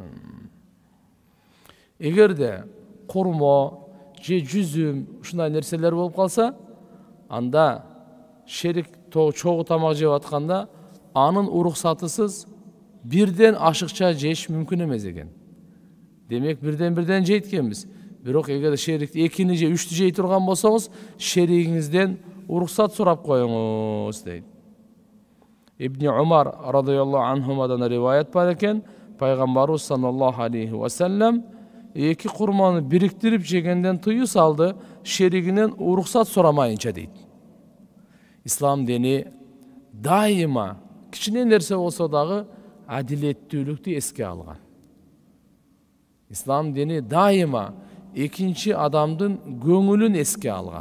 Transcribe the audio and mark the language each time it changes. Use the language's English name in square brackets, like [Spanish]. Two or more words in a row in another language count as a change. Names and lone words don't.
[Kyrgyz] Эгерде курмо же жүзүм ушундай нерселер болуп калса, анда шерик чогуу тамак жеп атканда анын уруксатысыз бирден ашыкча жеш мүмкүн эмес экен. Демек, бирден жейт экенбиз. Бирок эгер шерикти 2-ни же 3-тү жей турган болсоңуз, шеригиңизден уруксат сурап коюңуз дейт. Ибн Умар [Arabic] رضي الله عنهما [Kyrgyz] риваят бар экен, пайгамбарыбыз [Arabic] صلى الله عليه وسلم [Kyrgyz] 2 курманы бириктирип жегенден тыюу салды, шеригинен уруксат сурамайынча дейт. Ислам дини дайыма кичине нерсе болсо дагы адилеттүүлүктү эске алган. Ислам дини дайыма экинчи адамдын көңүлүн эске алган.